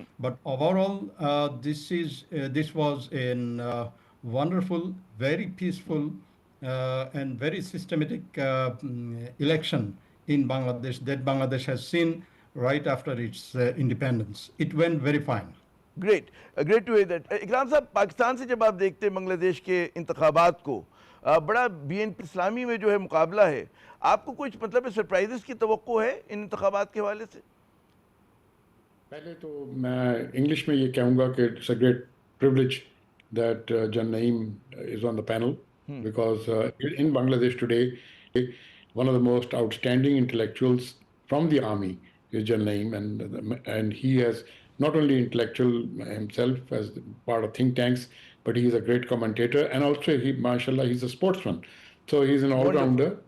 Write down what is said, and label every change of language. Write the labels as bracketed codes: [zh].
[en] But overall, this was a wonderful, very peaceful, and very systematic election in Bangladesh that Bangladesh has seen right after its independence. It went very fine. Great to hear that. [ur] اکرام صاحب، پاکستان سے جب آپ دیکھتے ہیں بنگلہ دیش کے انتخابات کو، بڑا بی این پی اسلامی میں جو ہے مقابلہ ہے، آپ کو کچھ مطلب سرپرائزز کی توقع ہے ان انتخابات کے حوالے سے؟ پہلے تو میں انگلش میں یہ کہوں گا کہ [en] It's a great privilege that Jan Naeem is on the panel because in Bangladesh today one of the most outstanding intellectuals from the army is Jan Naeem, and he has not only intellectual himself as part of think tanks, but he is a great commentator, and also mashallah, he's a sportsman, so he's an all-rounder.